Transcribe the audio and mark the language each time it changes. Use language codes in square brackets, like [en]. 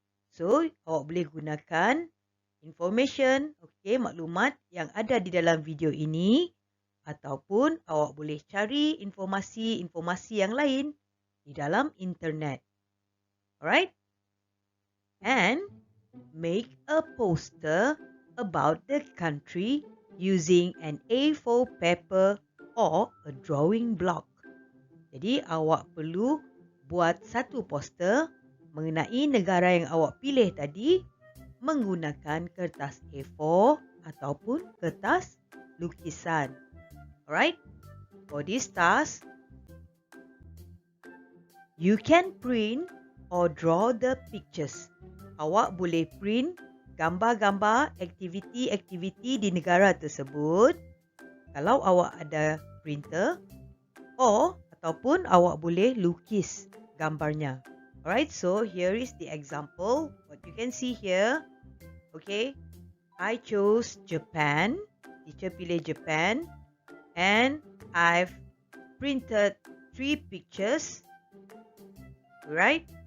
[ms] So, awak boleh gunakan information, maklumat yang ada di dalam video ini ataupun awak boleh cari informasi-informasi yang lain di dalam internet. [en] Alright? And make a poster about the country using an A4 paper or a drawing block. [ms] Jadi awak perlu buat satu poster mengenai negara yang awak pilih tadi menggunakan kertas A4 ataupun kertas lukisan. Alright? [en] For this task, you can print or draw the pictures. [ms] Awak boleh print gambar-gambar aktiviti-aktiviti di negara tersebut kalau awak ada printer ataupun awak boleh lukis gambarnya. [en] Alright, so here is the example. What you can see here. Okay, I chose Japan. [ms] Teacher pilih Japan. [en] And I've printed 3 pictures. Right?